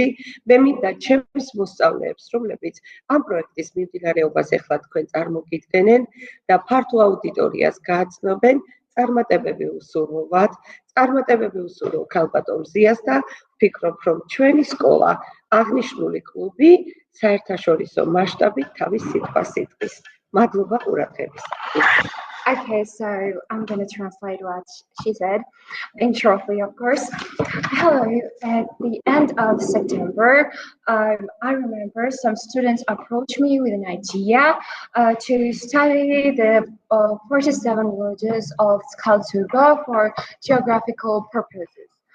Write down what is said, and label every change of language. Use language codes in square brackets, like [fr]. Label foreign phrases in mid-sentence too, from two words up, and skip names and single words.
[ka] მე მინდა ჩემს მოსწავლეებს, რომლებიც ამ პროექტის მიმდინარეობას ეხლა თქვენ წარმოგიდგენენ და ფართო აუდიტორიას გააცნობენ, წარმატებები უსურვოთ, წარმატებები უსურვო ქალბატონ მზიას და ვფიქრობ, რომ ჩვენი სკოლა აღნიშნული კლუბი საერთაშორისო მასშტაბით თავის სიტყვას იტყვის. მადლობა ყურადღებისთვის. [en] Okay, so I'm going to translate what she said, in shortly, of course. Hello, at the end of September, I remember some students approached me with an idea to study the 47 villages of Tkatugo for geographical purposes.